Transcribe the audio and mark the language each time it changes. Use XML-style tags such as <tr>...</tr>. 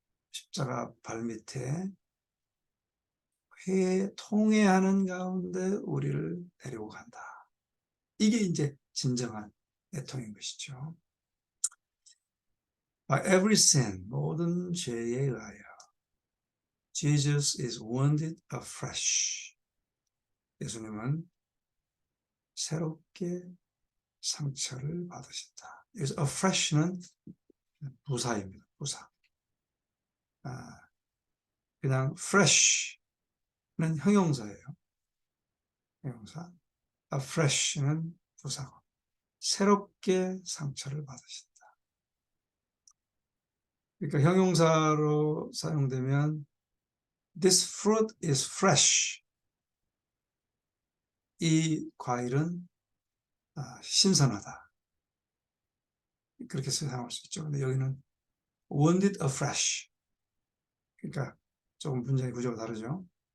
<ko>십자가 발밑에 통회하는 가운데 우리를 데리고 간다. 이게 이제 진정한 애통인 것이죠.</ko> <en>By every sin,</en> <ko>모든 죄에 의하여</ko> <en>Jesus is wounded afresh.</en> <ko>예수님은 새롭게 상처를 받으신다. 여기서 afresh는 부사입니다. 부사. 그냥 fresh는 형용사예요. 형용사. afresh는 부사고. 새롭게 상처를 받으신다. 그러니까 형용사로 사용되면</ko> <en>This fruit is fresh.</en> <ko>이 과일은 신선하다. 그렇게 사용할 수 있죠. 근데 여기는</ko> <en>want it afresh.</en> <ko>그러니까 조금 문장의 구조가 다르죠.</ko>